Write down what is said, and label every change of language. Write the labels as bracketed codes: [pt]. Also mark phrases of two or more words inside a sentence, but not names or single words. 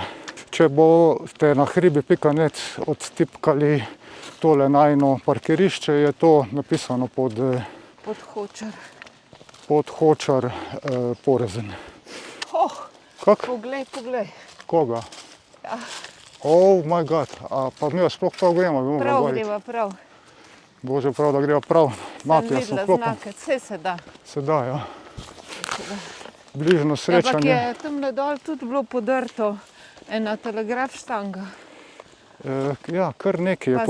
[sl] Če boste na hribi.net odtipkali tole najino parkirišče, je to napisano pod Podhočar Porezen. Kak? Poglej. Koga? Ja. [en] Oh my god, [sl] a pa mi sploh prav gremo? Prav greva, prav. Bože prav, da greva prav. Mapija Sem smo videla klopili. znake, vse se da. Se da, ja. Bližno srečanje. Ampak je tamle dol tudi bilo podrto ena telegraf štanga. Ja, kar nekaj je